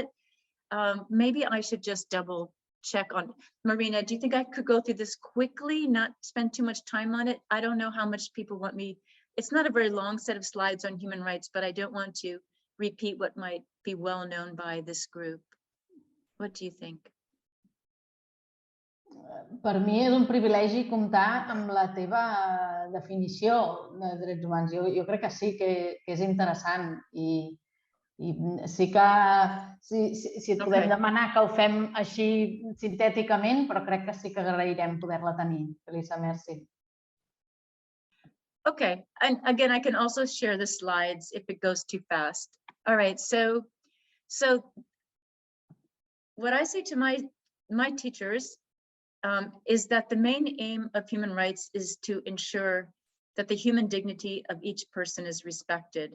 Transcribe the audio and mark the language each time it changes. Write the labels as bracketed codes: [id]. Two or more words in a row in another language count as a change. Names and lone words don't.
[en] Maybe I should just double check on. Marina, do you think I could go through this quickly, not spend too much time on it? I don't know how much people want me. It's not a very long set of slides on human rights, but I don't want to repeat what might be well known by this group. What do you think? [ca] Per mi és un privilegi comptar amb la teva definició de drets humans. Jo crec que sí que és interessant i sí que si et podem demanar que ho fem així sintèticament, però crec que sí que agrairem poder-la tenir. Felisa, merci. [en] Okay, and again, I can also share the slides if it goes too fast. All right, so what I say to my teachers is that the main aim of human rights is to ensure that the human dignity of each person is respected.